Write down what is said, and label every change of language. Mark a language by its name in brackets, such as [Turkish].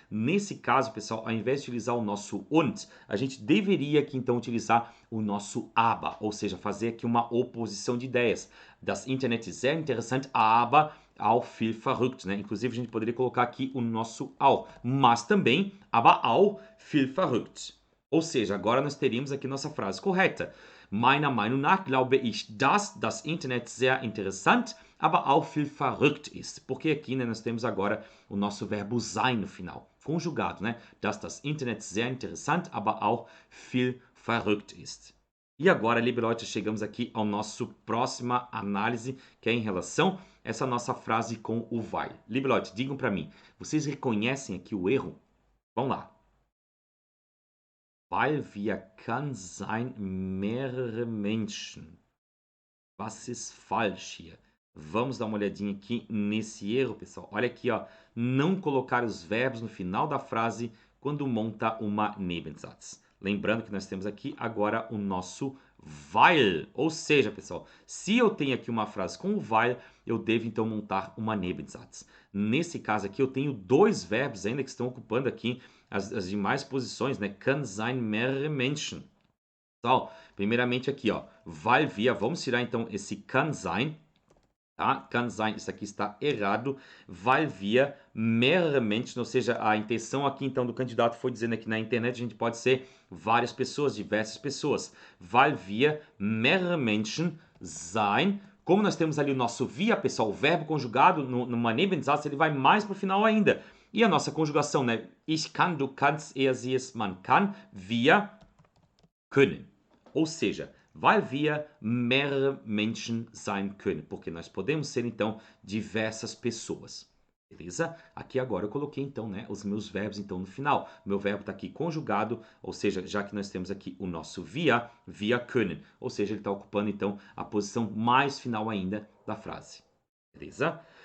[Portuguese] Nesse caso, pessoal, ao invés de utilizar o nosso und, a gente deveria aqui então utilizar o nosso aber, ou seja, fazer aqui uma oposição de ideias. [German] Das Internet ist sehr interessant, aber auch viel verrückt, né? [Portuguese] Inclusive a gente poderia colocar aqui o nosso auch, mas também, [German] aber auch viel verrückt. [Portuguese] Ou seja, agora nós teríamos aqui nossa frase correta. [German] Meiner Meinung nach glaube ich, dass das Internet sehr interessant, aber auch viel verrückt ist. [Portuguese] Porque aqui, né, nós temos agora o nosso verbo sein no final, conjugado, né? [German] Dass das Internet sehr interessant, aber auch viel verrückt ist. [Portuguese] E agora, [German] liebe Leute, [Portuguese] chegamos aqui ao nosso próxima análise, que é em relação a essa nossa frase com o weil. [German] Liebe Leute, [Portuguese] digam para mim, vocês reconhecem aqui o erro? Vamos lá. [German] Weil wir kann sein mehrere Menschen. Was ist falsch hier? [Portuguese] Vamos dar uma olhadinha aqui nesse erro, pessoal. Olha aqui, ó. Não colocar os verbos no final da frase quando monta uma Nebensatz. Lembrando que nós temos aqui agora o nosso weil. Ou seja, pessoal, se eu tenho aqui uma frase com o weil, eu devo então montar uma Nebensatz. Nesse caso aqui, eu tenho dois verbos ainda que estão ocupando aqui as demais posições, né? [German] Kann sein mehrere Menschen. [Portuguese] Então, primeiramente aqui, ó, [German] weil wir, [Portuguese] vamos tirar então esse kann sein, tá? [German] Kann sein, [Portuguese] isso aqui está errado, [German] weil wir mehrere Menschen, [Portuguese] ou seja, a intenção aqui então do candidato foi dizendo que na internet a gente pode ser várias pessoas, diversas pessoas. [German] Weil wir mehrere Menschen sein. [Portuguese] Como nós temos ali o nosso wir, pessoal, o verbo conjugado numa Nebensatz, ele vai mais para o final ainda. E a nossa conjugação, né? [German] Ich kann, du kannst, er, sie, es, man kann, wir können. [Portuguese] Ou seja, [German] weil wir mehrere Menschen sein können. [Portuguese] Porque nós podemos ser, então, diversas pessoas. Beleza? Aqui agora eu coloquei, então, né, os meus verbos, então, no final. Meu verbo está aqui conjugado, ou seja, já que nós temos aqui o nosso wir, [German] wir können. [Portuguese] Ou seja, ele está ocupando, então, a posição mais final ainda da frase. Beleza?